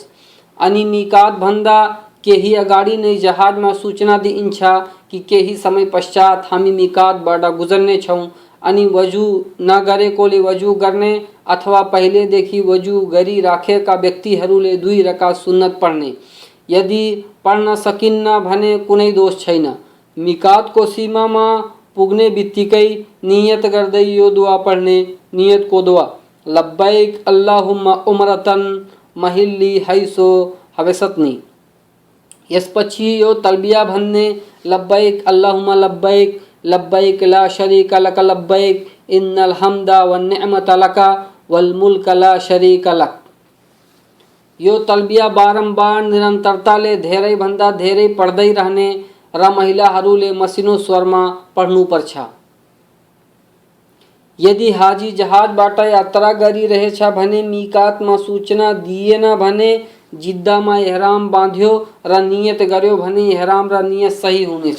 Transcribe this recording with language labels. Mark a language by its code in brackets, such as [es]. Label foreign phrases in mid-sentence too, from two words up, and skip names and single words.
[ne] अनि मिकात भन्दा केही अगाडि नै जहाजमा सूचना दिइन्छ कि केही समय पश्चात हामी मिकातबाट गुजर्ने छौँ, अनि वजु नगरेकोले वजु गर्ने अथवा पहिलेदेखि वजु गरिराखेका व्यक्तिहरूले 2 रकात सुन्नत पढ्ने। यदि पढ्न सकिन्न भने कुनै दोष छैन। मिकातको सीमामा पुग्ने बित्तिकै नियत गर्दै यो दुआ पढ्ने। नियतको दुआ: [ar] لبيك اللهم عمرة محلي حيث حبستني. [ne] यसपछि यो तलबिया भन्ने: [ar] لبيك اللهم لبيك، لبيك لا شريك لك لبيك، إن الحمد والنعمة لك والملك لا شريك لك. [ne] यो तलबिया बारम्बार निरन्तरताले धेरै भन्दा धेरै पढ्दै रहने र महिलाहरूले मसिनो स्वरमा पढ्नुपर्छ। यदि हाजी जहाजबाट यात्रा गरिरहेछ भने मिकातमा सूचना दिएन भने जिद्दामा एहराम बाँध्यो र नियत गर्यो भने एहराम र नियत सही हुनेछ।